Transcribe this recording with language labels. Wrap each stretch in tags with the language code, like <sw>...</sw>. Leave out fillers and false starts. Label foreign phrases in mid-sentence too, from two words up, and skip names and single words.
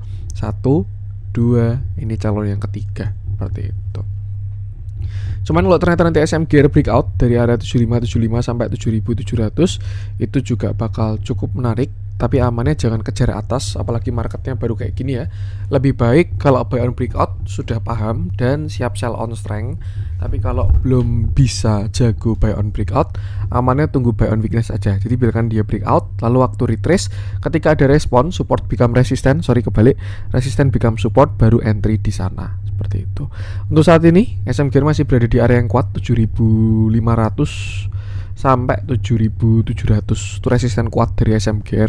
<id>1 2, ini calon yang ketiga, seperti itu. Cuman kalau ternyata nanti SMGR breakout dari area 7575 sampai 7700, itu juga bakal cukup menarik. Tapi amannya jangan kejar atas, apalagi marketnya baru kayak gini ya. Lebih baik kalau</id> <en>buy on breakout</en> <id>sudah paham dan siap</id> <en>sell on strength.</en> <id>Tapi kalau belum bisa jago</id> <en>buy on breakout,</en> <id>amannya tunggu</id> <en>buy on weakness</en> <id>aja. Jadi biarkan dia breakout, lalu waktu retrace, ketika ada respon,</id> <en>support become resisten, resisten become support,</en> <id>baru entry di sana. Seperti itu. Untuk saat ini SMGR masih berada di area yang kuat 7500 sampai 7700. Itu resisten kuat dari SMGR.</id>